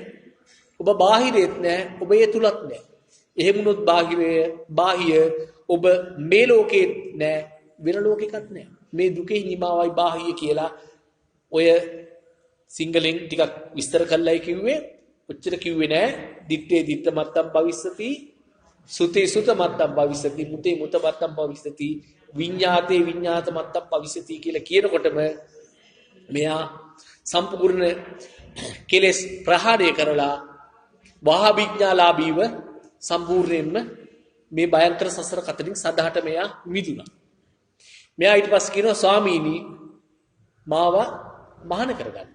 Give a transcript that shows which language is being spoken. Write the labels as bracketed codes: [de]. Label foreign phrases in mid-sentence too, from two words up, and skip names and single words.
[si] ඔබ බාහිරෙත් නැහැ, ඔබ ඒ තුලත් නැහැ. එහෙම වුණොත් බාහිය ඔබ මේ ලෝකෙත් නැහැ, වෙන ලෝකයකත් නැහැ. මේ දුකේ නිමාවයි බාහිය කියලා ඔය සිංගලෙන් ටිකක් විස්තර කළායි කිව්වේ. ඔච්චර කිව්වේ නෑ. [pi] දිත්තේ දිත්ත මත්තම් භවිස්සති, සුතේ සුත මත්තම් භවිස්සති, මුතේ මුත මත්තම් භවිස්සති, විඤ්ඤාතේ විඤ්ඤාත මත්තම් භවිස්සති [si] කියලා කියනකොටම මෙයා සම්පූර්ණ කෙලෙස් ප්‍රහාණය කරලා වහාභිඥාලාභීව සම්පූර්ණයෙන්ම මේ භයංකර සසර කතරින් සදාහට මෙයා මිදුණා. මෙයා ඊට පස්සේ කියනවා ස්වාමීනි මාව මහාන කරගන්න.